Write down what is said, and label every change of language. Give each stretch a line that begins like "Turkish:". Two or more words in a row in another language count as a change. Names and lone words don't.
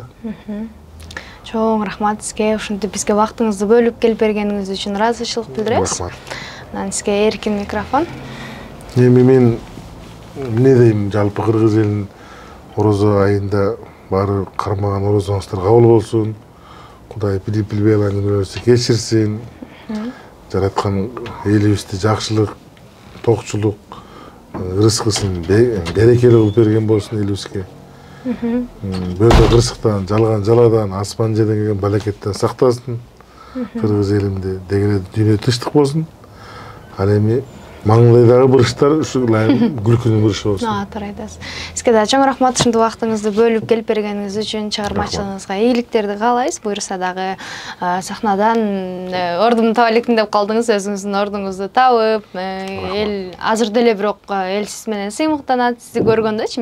Kyrgyz: Чоң рахмат сизге, ушинтип бизге вактыңызды бөлүп келип бергениңиз үчүн ыраазычылык билдиребиз. Рахмат. Анан сизге эркин микрофон. Эми мен эмне дейм, жалпы кыргыз элинин орозо айында баары кармаган орозоңуздар кабыл болсун.
Kazakh: Кудай билбей әңгімелерді кешірсін. Жаратқан елімізде жақшылық, тоқшылық, рызқысын берекелі қылып берген болсын елімізге. Бөлді қырсықтан, жалған жаладан, аспан жерден келген бәлекеттен сақтасын. Қырғыз елімде дегенде дүние тыныштық болсын. Ал эми маңдайдағы бұрыштар күлкінің бұрышы болсын.
Kyrgyz: Туура айтасыз. Сизге да чоң рахмат ушундай вактыңызды бөлүп келип бергениңиз үчүн, чыгармачылыгыңызга ийгиликтерди каалайбыз. Буюрса дагы сахнадан ордумду таба элекмин деп калдыңыз, өзүңүздүн ордуңузду табып, эл азыр деле бирок эл сиз менен сыймыктанат, сизди көргөндөчү.